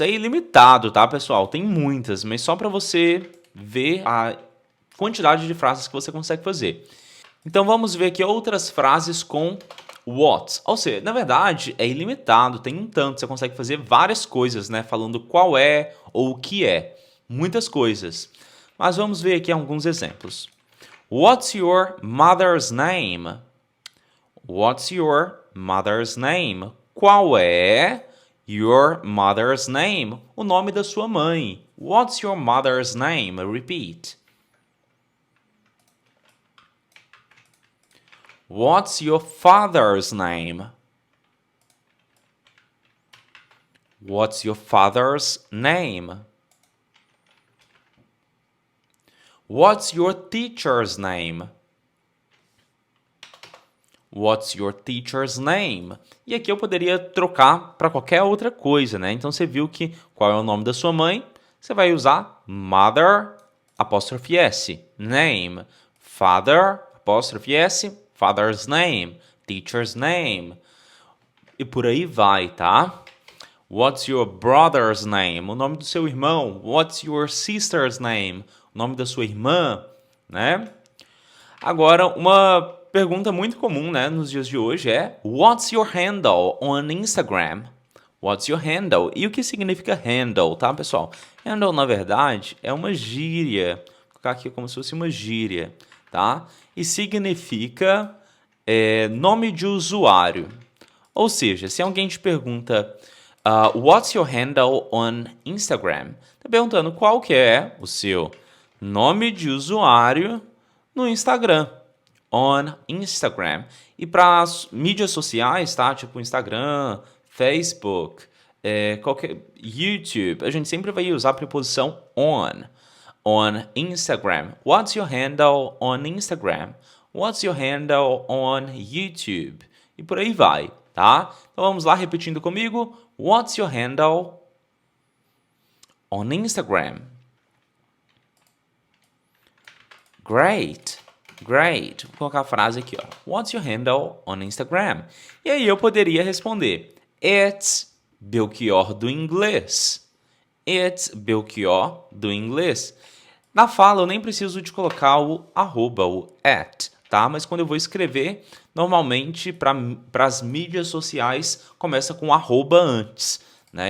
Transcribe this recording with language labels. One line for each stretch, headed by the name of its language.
Portuguese: É ilimitado, tá, pessoal? Tem muitas, mas só para você ver a quantidade de frases que você consegue fazer. Então, vamos ver aqui outras frases com what. Ou seja, na verdade, é ilimitado, tem um tanto. Você consegue fazer várias coisas, né? Falando qual é ou o que é. Muitas coisas. Mas vamos ver aqui alguns exemplos.
English: What's your mother's name? What's your mother's name?
Portuguese: Qual é
English: your mother's name?
Portuguese: O nome da sua mãe.
English: What's your mother's name? Repeat. What's your father's name? What's your father's name? What's your teacher's name? What's your teacher's name?
Portuguese: E aqui eu poderia trocar para qualquer outra coisa, né? Então você viu que qual é o nome da sua mãe? Você vai usar mother, apóstrofe S, name. Father, apóstrofe S, father's name, teacher's name. E por aí vai, tá?
English: What's your brother's name?
Portuguese: O nome do seu irmão.
English: What's your sister's name?
Portuguese: O nome da sua irmã, né? Agora, uma pergunta muito comum, né, nos dias de hoje é
English: What's your handle on Instagram? What's your handle?
Portuguese: E o que significa handle, tá, pessoal? Handle, na verdade, é uma gíria. Vou colocar aqui como se fosse uma gíria, tá? E significa nome de usuário. Ou seja, se alguém te pergunta
English: What's your handle on Instagram?
Portuguese: Tá perguntando qual que é o seu nome de usuário no Instagram.
English: On Instagram.
Portuguese: E para as mídias sociais, tá? Tipo Instagram, Facebook, qualquer YouTube, a gente sempre vai usar a preposição on.
English: On Instagram. What's your handle on Instagram? What's your handle on YouTube?
Portuguese: E por aí vai, tá? Então vamos lá repetindo comigo.
English: What's your handle on Instagram? Great. Great.
Portuguese: Vou colocar a frase aqui, ó.
English: What's your handle on Instagram?
Portuguese: E aí eu poderia responder It's Belchior do inglês. It's Belchior do inglês. Na fala eu nem preciso de colocar o arroba, o at, tá? Mas quando eu vou escrever, normalmente para as mídias sociais começa com arroba antes, né?